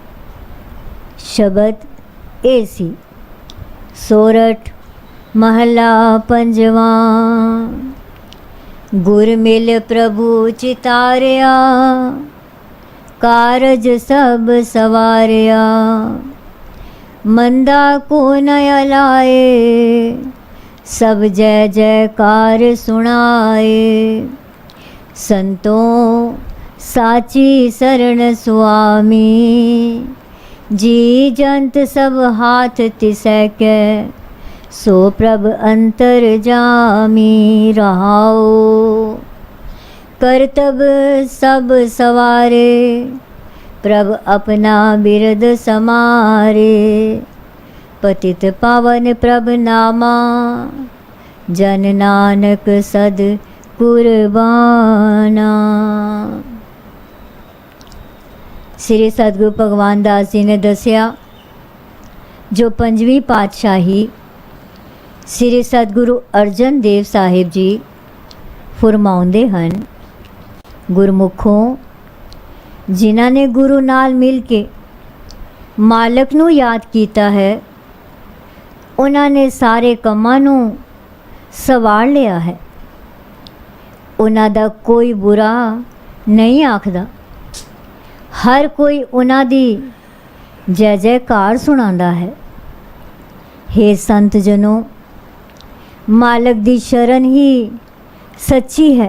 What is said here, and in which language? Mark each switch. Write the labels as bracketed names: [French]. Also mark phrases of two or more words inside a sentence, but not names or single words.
[Punjabi] ਸ਼ਬਦ ਇਹ ਸੀ, ਸੋਰਠ ਮਹੱਲਾ ਪੰਜਵਾਂ। ਗੁਰ ਮਿਲ ਪ੍ਰਭੂ ਚਿਤਾਰਿਆ, ਕਾਰਜ ਸਭ ਸਵਾਰਿਆ। ਮੰਦਾ ਕੋ ਨ ਲਾਏ, ਸਭ ਜੈ ਜੈਕਾਰ ਸੁਣਾਏ। ਸੰਤੋਂ ਸਾਚੀ ਸ਼ਰਣ ਸੁਆਮੀ, ਜੀ ਜੰਤ ਸਭ ਹਾਥ ਤਿਸੈ ਕੈ। ਸੋ ਪ੍ਰਭ ਅੰਤਰ ਜਾਮੀ ਰਹਾਓ, ਕਰਤਬ ਸਭ ਸਵਾਰੇ। ਪ੍ਰਭ ਅਪਨਾ ਬਿਰਦ ਸਮਾਰੇ। ਪਤਿਤ ਪਾਵਨ ਪ੍ਰਭ ਨਾਮਾ, ਜਨ ਨਾਨਕ ਸਦ ਕੁਰਬਾਨਾ। ਸ੍ਰੀ ਸਤਿਗੁਰੂ ਭਗਵਾਨ ਦਾਸ ਜੀ ਨੇ ਦੱਸਿਆ, ਜੋ ਪੰਜਵੀਂ ਪਾਤਸ਼ਾਹੀ ਸ੍ਰੀ ਸਤਿਗੁਰੂ ਅਰਜਨ ਦੇਵ ਸਾਹਿਬ ਜੀ ਫ਼ਰਮਾਉਂਦੇ ਹਨ, ਗੁਰਮੁਖੋ ਜਿਨ੍ਹਾਂ ਨੇ ਗੁਰੂ ਨਾਲ ਮਿਲ ਕੇ ਮਾਲਕ ਨੂੰ ਯਾਦ ਕੀਤਾ ਹੈ, ਉਹਨਾਂ ਨੇ ਸਾਰੇ ਕੰਮਾਂ ਨੂੰ ਸਵਾਰ ਲਿਆ ਹੈ। ਉਹਨਾਂ ਦਾ ਕੋਈ ਬੁਰਾ ਨਹੀਂ ਆਖਦਾ, ਹਰ ਕੋਈ ਉਹਨਾਂ ਦੀ ਜੈ ਜੈਕਾਰ ਸੁਣਾਉਂਦਾ ਹੈ। हे ਸੰਤ ਜਨੋ, ਮਾਲਕ ਦੀ ਸ਼ਰਨ ਹੀ ਸੱਚੀ ਹੈ।